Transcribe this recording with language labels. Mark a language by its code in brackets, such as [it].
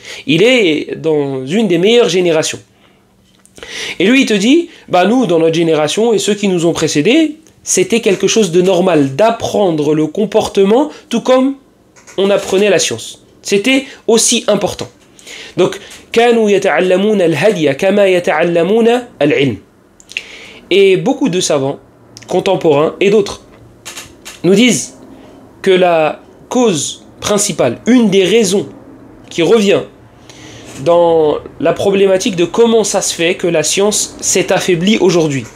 [fr] Il est dans une des meilleures générations. Et lui, il te dit, nous, dans notre génération, et ceux qui nous ont précédés, c'était quelque chose de normal d'apprendre le comportement, tout comme on apprenait la science. C'était aussi important. [ar] Donc, كانوا يتعلمون الهدي كما يتعلمون العلم. [fr] Et beaucoup de savants contemporains et d'autres nous disent que la cause principale, une des raisons qui revient dans la problématique de comment ça se fait que la science s'est affaiblie aujourd'hui.